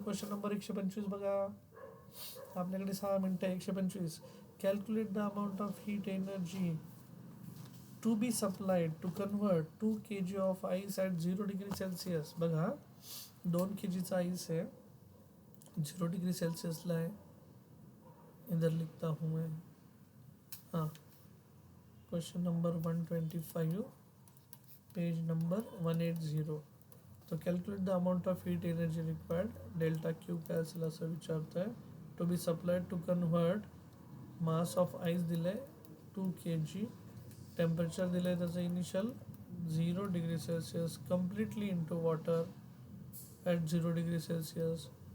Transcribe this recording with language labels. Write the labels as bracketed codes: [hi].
[mr] Question number 125 बघा. आपल्याकडे 6 मिनटं. 125. [en] Calculate the amount of heat energy to be supplied to convert 2 kg of ice at 0 degree Celsius. [mr] बघा 2 kgचा ice है, 0 degree सेल्सियसला आहे. [hi] इधर लिखता हूँ मैं. [en] हाँ question number 125 page number 180. [mr] तो [en] calculate the amount of heat energy required [mr] delta Q काय असेल असं विचारतं आहे. [en] to be supplied to convert mass of ice [mr] दिलं आहे [en] 2 kg. Temperature [mr] दिलं आहे त्याचं [en] Initial 0 degree Celsius completely into water at 0 degree Celsius.